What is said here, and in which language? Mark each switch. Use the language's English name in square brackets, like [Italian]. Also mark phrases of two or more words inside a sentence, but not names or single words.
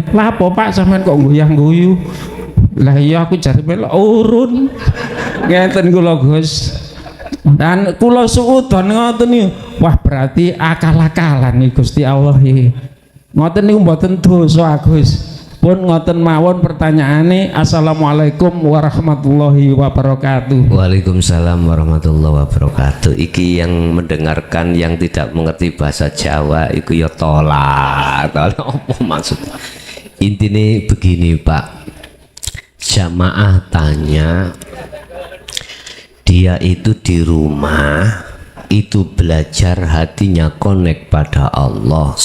[Javanese] Lah apa Pak sampean kok guyang-guyu? Lah iya aku jare melok urun. Ngeten kula Gus. Dan kula suudon ngoten niku. Wah [Indonesian] berarti akal-akalan nih [Javanese] Gusti Allah iki. Ngoten niku mboten dosa Gus. Pun ngoten mawon pertanyaane. [Arabic] السلام عليكم ورحمة الله وبركاته. وعليكم السلام ورحمة الله وبركاته. [Indonesian] Iki yang mendengarkan yang tidak mengerti bahasa Jawa iku ya tolak. Apa maksud? Intinya begini Pak, jamaah tanya, dia itu di rumah itu belajar hatinya connect pada Allah.